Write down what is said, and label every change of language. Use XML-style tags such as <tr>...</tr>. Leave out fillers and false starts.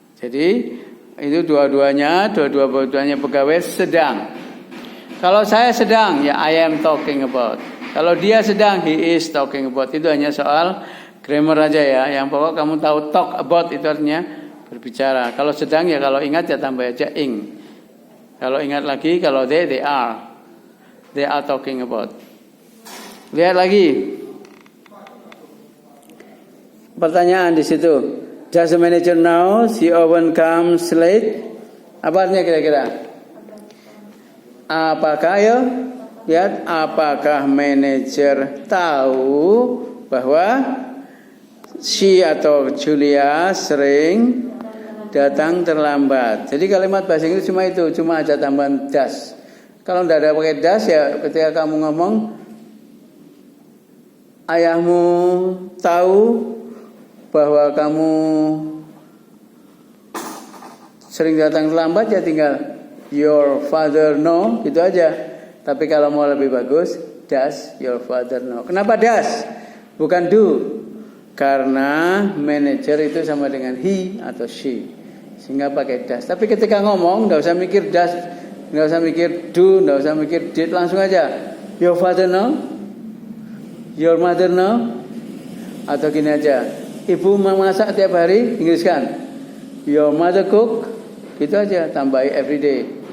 <id>Jadi itu dua-duanya pegawai sedang. Kalau saya sedang ya</id> <en>I am talking about.</en> <id>Kalau dia sedang</id> <en>he is talking about.</en> <id>Itu hanya soal grammar aja ya. Yang pokok kamu tahu</id> <en>talk about</en> <id>itu artinya berbicara. Kalau sedang ya kalau ingat ya tambah aja ing. Kalau ingat lagi kalau</id> <en>they are talking about.</en> <id>Lihat lagi. Pertanyaan di situ.</id> <en>Does the manager know she often comes late?</en> <id>Apa artinya kira-kira? Apakah ya? Lihat, apakah manajer tahu bahwa she atau Julia sering datang terlambat? Jadi kalimat bahasa Inggris cuma itu, cuma aja tambahan does. Kalau tidak ada pakai does ya ketika kamu ngomong ayahmu tahu bahwa kamu sering datang terlambat ya tinggal</id> <en>your father know</en> <id>gitu aja. Tapi kalau mau lebih bagus</id> <en>does your father know.</en> <id>Kenapa does? Bukan do. Karena manager itu sama dengan he atau she. Sehingga pakai does. Tapi ketika ngomong enggak usah mikir does, enggak usah mikir do, enggak usah mikir did, langsung aja.</id> <en>Your father know? Your mother know?</en> <id>Atau gini aja. Ibu memasak tiap hari, Inggriskan.</id> <en>Your mother cook,</en> <id>gitu aja, tambahi</id> <en>every day.</en>